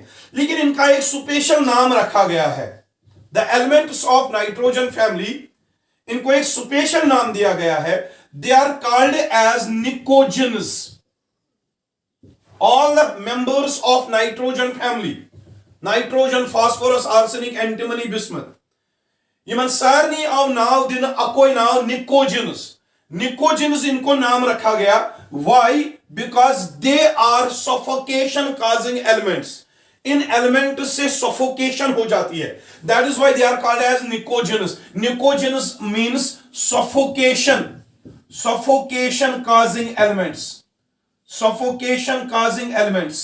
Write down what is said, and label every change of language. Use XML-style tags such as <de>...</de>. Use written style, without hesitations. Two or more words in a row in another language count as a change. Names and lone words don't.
<hi>लेकिन इनका एक स्पेशल नाम रखा गया है,</hi> <en>the elements of nitrogen family,</en> <hi>इनको एक स्पेशल नाम दिया गया है।</hi> <en>they are called as nicogens. all the members of nitrogen family, nitrogen, phosphorus, arsenic, antimony, bismuth,</en> <ks>यमन सारनी आव नाव दिन अकोई नाव निकोजेन्स।</ks> <hi>निकोजेन्स इनको नाम रखा गया, वाई?</hi> <en>because they are suffocation causing elements.</en> <hi>इन एलिमेंट से सफोकेशन हो जाती है,</hi> <en>that is why they are called as nicogens. nicogens means suffocation, suffocation causing elements, suffocation causing elements.</en>